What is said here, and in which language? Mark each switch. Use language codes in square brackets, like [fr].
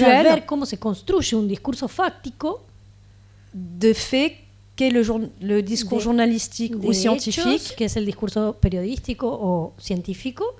[es] pueda ver cómo se construye un discurso fáctico [fr] de fait qu'est le discours journalistique ou scientifique, [es] hechos, que es el discurso periodístico o científico,